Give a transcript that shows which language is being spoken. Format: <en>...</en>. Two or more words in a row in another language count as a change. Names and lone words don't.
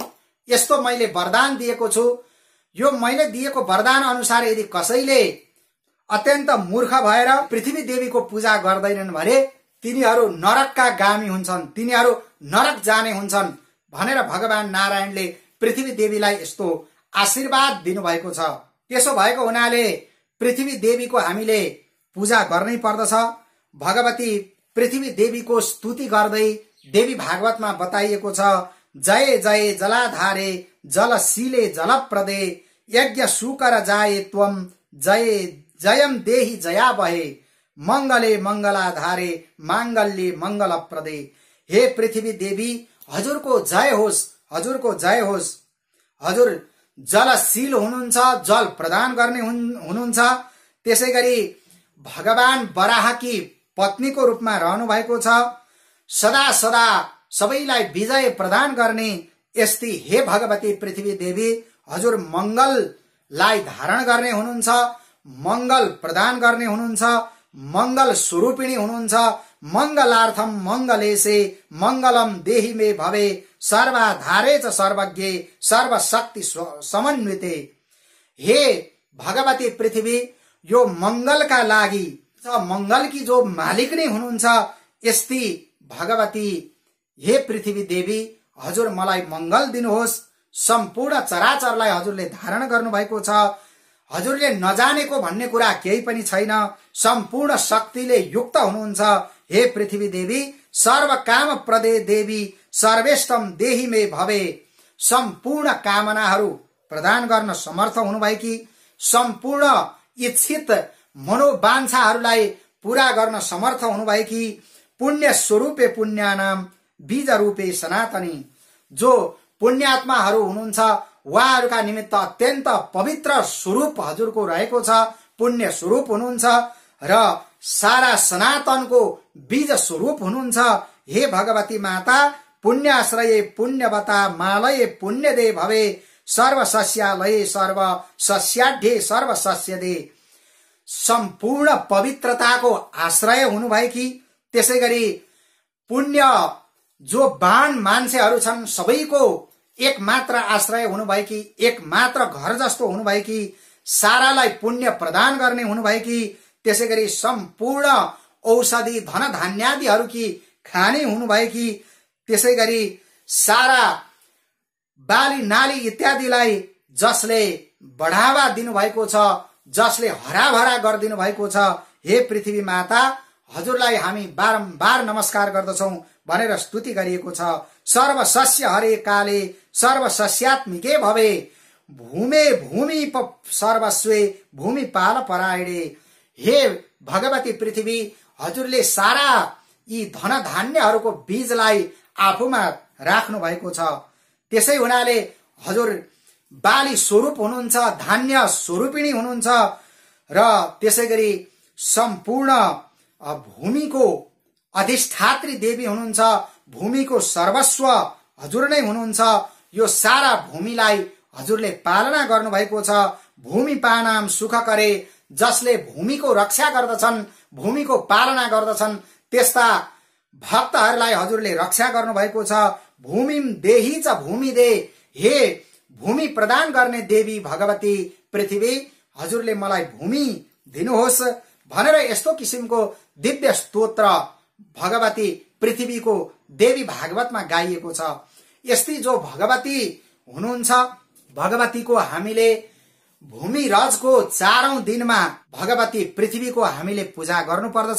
<ne>यस्तो मैले वरदान दिएको छु। यो मैले दिएको वरदान अनुसार यदि कसैले अत्यन्त मूर्ख भएर पृथ्वी देवीको पूजा गर्दैनन् भने तिनीहरू नरकका गामी हुन्छन्, तिनीहरू नरक जाने हुन्छन् भनेर भगवान नारायणले पृथ्वी देवीलाई यस्तो आशीर्वाद दिनुभएको छ। त्यसो भएको हुनाले पृथ्वी देवीको हामीले पूजा गर्नै पर्दछ। भगवती पृथ्वी देवीको स्तुति गर्दै देवी भागवतमा बताइएको छ,</ne> <sa>जय जय जलाधारे जलशीले जलप्रदे यज्ञ सुकर जाए त्वम जय जयम देहि जया बहे मंगले मंगलाधारे मांगल्ये मंगलप्रदे।</sa> <ne>हे पृथ्वी देवी हजुरको जय होस्, हजुरको जय होस्। हजुर जलशील हुनुहुन्छ, जल प्रदान गर्ने हुनुहुन्छ। त्यसै गरी भगवान वराहकी पत्नीको रूपमा रहनु भएको छ। सदा सदा सबैलाई विजय प्रदान गर्ने यस्ती हे भगवती पृथ्वी देवी हजुर मंगललाई धारण गर्ने हुनुहुन्छ, मंगल प्रदान गर्ने हुनुहुन्छ, मंगल स्वरूपिणी हुनुहुन्छ।</ne> <sa>मंगलार्थम मंगलेशे मंगलम देहि मे भवे सर्वाधारे च सर्वज्ञे सर्वशक्ति समन्विते।</sa> <ne>हे भगवती पृथ्वी यो मंगलका लागि, मंगल की जो मालिक नै हुनुहुन्छ यस्ती भगवती हे पृथ्वी देवी हजुर मलाई मंगल दिनुहोस्। सम्पूर्ण चराचरलाई हजुरले धारण गर्नु भएको छ। हजुरले नजानेको भन्ने कुरा केही पनि छैन। सम्पूर्ण शक्तिले युक्त हुनुहुन्छ।</ne> <sa>हे पृथ्वी देवी सर्व काम प्रदे देवी सर्वेष्टम देहि मे भवे।</sa> <ne>सम्पूर्ण कामनाहरू प्रदान गर्न समर्थ हुनुभएकी, सम्पूर्ण इच्छित मनोवाञ्छाहरूलाई पूरा गर्न समर्थ हुनुभएकी,</ne> <sa>पुण्य स्वरूपे पुण्यानाम बीज रूपे सनातनी।</sa> <ne>जो पुण्यात्माहरू हुनुहुन्छ उहाँहरूका निमित्त अत्यन्त पवित्र स्वरूप हजुरको रहेको छ, पुण्य स्वरूप हुनुहुन्छ र सारा सनातनको बीज स्वरूप हुनुहुन्छ।</ne> <sa>हे भगवती माता, पुण्याश्रये पुण्यवता मालये पुण्यदे भवे, सर्व सस्यालये सर्व सस्याढ्ये सर्व सस्यदे।</sa> <ne>सम्पूर्ण पवित्रताको आश्रय हुनुभएकी, त्यसै गरी पुण्य जो बाण मान्छेहरू छन् सबैको एक मात्र आश्रय हुनुभएकी, एक मात्र घर जस्तो हुनुभएकी, सारालाई पुण्य प्रदान गर्ने हुनुभएकी, त्यसै गरी सम्पूर्ण औषधि धन धान्यादिहरूकी खाने हुनुभएकी, त्यसै गरी सारा बाली नाली इत्यादिलाई जसले बढावा दिनुभएको छ, जसले हराभरा गरिदिनु भएको छ, हे पृथ्वी माता, हजुरलाई हामी बारम्बार नमस्कार गर्दछौं भनेर स्तुति गरिएको छ।</ne> <sa>सर्व सस्य हरे काले सर्व सस्यात्मिके भवे, भूमे भूमि सर्वस्वे भूमि पाल परायणे।</sa> <ne>हे भगवती पृथ्वी, हजुरले सारा यी धन धान्यहरूको बीजलाई आफूमा राख्नु भएको छ। त्यसै हुनाले हजुर बाली स्वरूप हुनुहुन्छ, धान्य स्वरूपिणी हुनुहुन्छ र त्यसै गरी सम्पूर्ण भूमिको अधिष्ठात्री देवी हुनुहुन्छ, भूमिको सर्वस्व हजुर नै हुनुहुन्छ। यो सारा भूमिलाई हजुरले पालना गर्नुभएको छ।</ne> <sa>भूमि पानाम सुख करे,</sa> <ne>जसले भूमिको रक्षा गर्दछन्, भूमिको पालना गर्दछन्, त्यस्ता भक्तहरूलाई हजुरले रक्षा गर्नुभएको छ।</ne> <sa>भूमिम देही च भूमि दे,</sa> <ne>हे भूमि प्रदान गर्ने देवी भगवती पृथ्वी, हजुरले मलाई भूमि दिनुहोस् भनेर यस्तो किसिमको दिव्य स्तोत्र भगवती पृथ्वीको देवी भागवतमा गाइएको छ। यस्ती जो भगवती हुनुहुन्छ, भगवतीको हामीले भूमिरजको 4औं दिनमा भगवती पृथ्वीको हामीले पूजा गर्नुपर्दछ।</ne>